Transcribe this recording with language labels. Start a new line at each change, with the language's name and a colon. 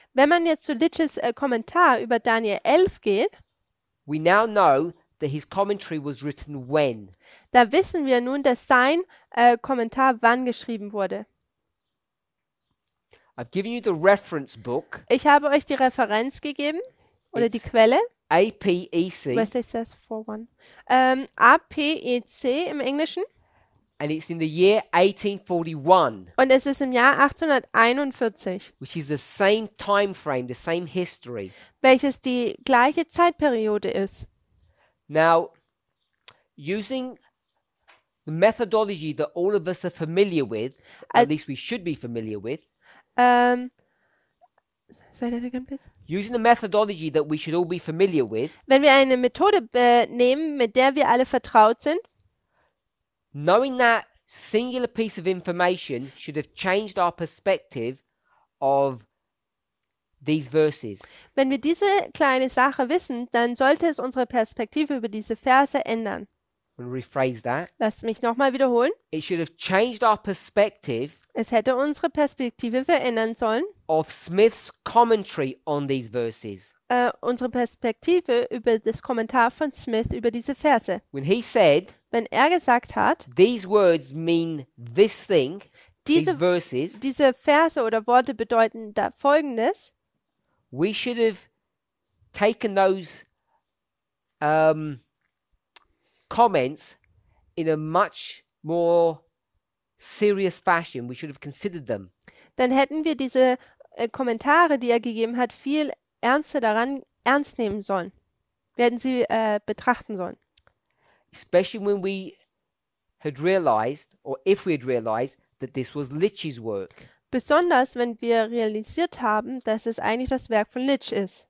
German: Wenn man jetzt zu Litches Kommentar über Daniel 11 geht,
English: we now know that his commentary was written when.
German: da wissen wir nun, dass sein Kommentar wann geschrieben wurde.
English: I've given you the reference book,
German: Ich habe euch die Referenz gegeben oder die
English: It's
German: Quelle.
English: APEC, Wesley says 41.
German: APEC im Englischen.
English: and it's in the year 1841,
German: Und es ist im Jahr 1841,
English: which is the same time frame, the same history.
German: welches die gleiche Zeitperiode ist.
English: Now, using the methodology that all of us are familiar with, at least we should be familiar with, Say that again, please. using the methodology that we should all be familiar with,
German: Wenn wir eine Methode nehmen, mit der wir alle vertraut sind,
English: knowing that singular piece of information should have changed our perspective of these verses.
German: wenn wir diese kleine Sache wissen, dann sollte es unsere Perspektive über diese Verse ändern.
English: And rephrase that.
German: Lasst mich nochmal wiederholen.
English: It should have changed our perspective
German: Es hätte unsere Perspektive verändern sollen,
English: of Smith's commentary on these verses.
German: unsere Perspektive über das Kommentar von Smith über diese Verse.
English: When he said,
German: Wenn er gesagt hat,
English: these words mean this thing, these verses,
German: diese Verse oder Worte bedeuten da Folgendes,
English: we should have taken those comments in a much more serious fashion. We should have considered them.
German: dann hätten wir diese Kommentare, die er gegeben hat, viel ernster daran ernst nehmen sollen. Wir hätten sie betrachten sollen.
English: Especially when we had realized, or if we had realized, that this was Litch's work.
German: Besonders, wenn wir realisiert haben, dass es eigentlich das Werk von Litch ist.